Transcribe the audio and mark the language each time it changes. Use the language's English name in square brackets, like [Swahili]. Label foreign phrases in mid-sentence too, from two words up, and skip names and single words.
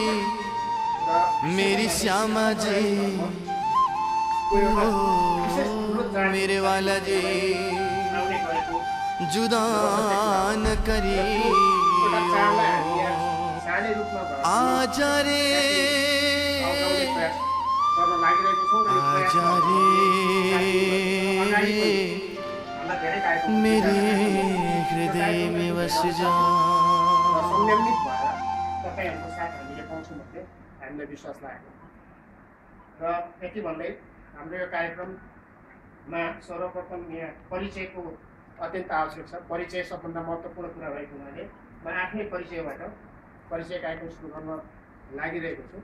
[Hindi] मेरी श्यामा जी, ओ मेरे वाला जी, जुदा न करियो, आजा रे आजा रे मेरे हृदय में बस जा। [Nepali] संयमित भएर तपाईहरुको साथ हामीले पाउँछौँ भन्ने हामीलाई विश्वास लागेको र यति भन्दै हाम्रो यो कार्यक्रममा सर्वप्रथम यहाँ परिचयको अत्यन्त आवश्यक छ। परिचय सबभन्दा महत्त्वपूर्ण कुरा भएको हुनाले म आफ्नै परिचयबाट परिचय कार्यक्रम सुरु गर्न लागिरहेको छु।